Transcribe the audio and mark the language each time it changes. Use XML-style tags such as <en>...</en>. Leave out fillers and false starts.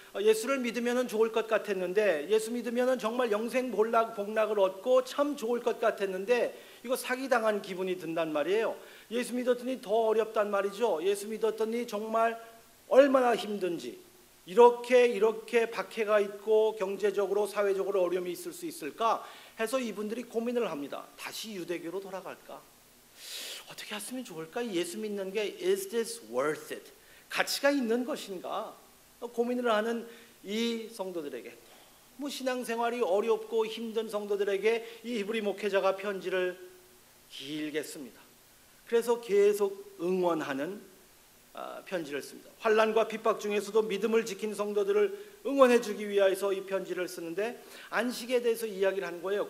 <ko>예수를 믿으면 좋을 것 같았는데, 예수 믿으면 정말 영생 복락을 얻고 참 좋을 것 같았는데 이거 사기당한 기분이 든단 말이에요. 예수 믿었더니 더 어렵단 말이죠. 예수 믿었더니 정말 얼마나 힘든지, 이렇게 박해가 있고 경제적으로 사회적으로 어려움이 있을 수 있을까 해서 이분들이 고민을 합니다. 다시 유대교로 돌아갈까? 어떻게 했으면 좋을까? 예수 믿는 게</ko> <en>is this worth it?</en> <ko>가치가 있는 것인가? 고민을 하는 이 성도들에게, 신앙생활이 어렵고 힘든 성도들에게 이 히브리 목회자가 편지를 길게 씁니다. 그래서 계속 응원하는 편지를 씁니다. 환난과 핍박 중에서도 믿음을 지킨 성도들을 응원해주기 위해서 이 편지를 쓰는데 안식에 대해서 이야기를 하는 거예요.</ko>